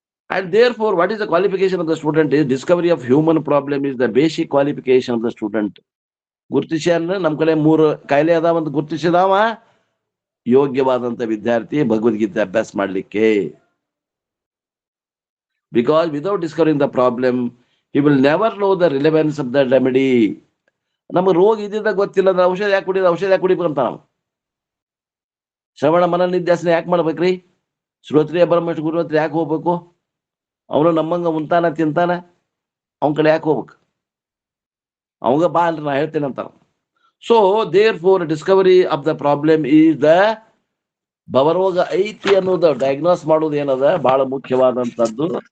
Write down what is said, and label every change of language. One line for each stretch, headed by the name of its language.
English: And therefore, what is the qualification of the student? Is discovery of human problem is the basic qualification of the student.
Kannada: ಗುರ್ತಿಸ್ಯಾನ ನಮ್ ಕಡೆ 3 ಕಾಯಿಲೆ ಅದಾವಂತ ಗುರ್ತಿಸಿದಾವ ಯೋಗ್ಯವಾದಂತ ವಿದ್ಯಾರ್ಥಿ ಭಗವದ್ಗೀತೆ ಅಭ್ಯಾಸ ಮಾಡ್ಲಿಕ್ಕೆ.
English: Because without discovering the problem, he will never know the relevance of the remedy.
Kannada: ನಮ್ಗೆ ರೋಗ ಇದ್ದಿದ್ದ ಗೊತ್ತಿಲ್ಲ ಅಂದ್ರೆ ಔಷಧ ಯಾಕೆ ಕುಡಿಬೇಕಂತ ನಾವು? ಶ್ರವಣ ಮನ ನಿಧ್ಯಾಸನ ಯಾಕೆ ಮಾಡ್ಬೇಕ್ರಿ? ಶ್ರೋತ್ರಿಯ ಬ್ರಹ್ಮನಿಷ್ಠ ಗುರು ಹತ್ರ ಯಾಕೆ ಹೋಗ್ಬೇಕು? ಅವನು ನಮ್ಮಂಗ ಉಂತಾನ ತಿಂತಾನ, ಅವನ ಕಡೆ ಯಾಕೆ ಹೋಗ್ಬೇಕು? ಅವಂಗ ಬಾ ಅಂದ್ರೆ ನಾ ಹೇಳ್ತೇನೆ ಅಂತಾನ.
English: so therefore discovery of the problem is the
Kannada: ಭವರೋಗ ಐತಿ ಅನ್ನೋದು ಡಯಾಗ್ನೋಸ್ ಮಾಡೋದು ಏನದ ಬಹಳ ಮುಖ್ಯವಾದಂತದ್ದು.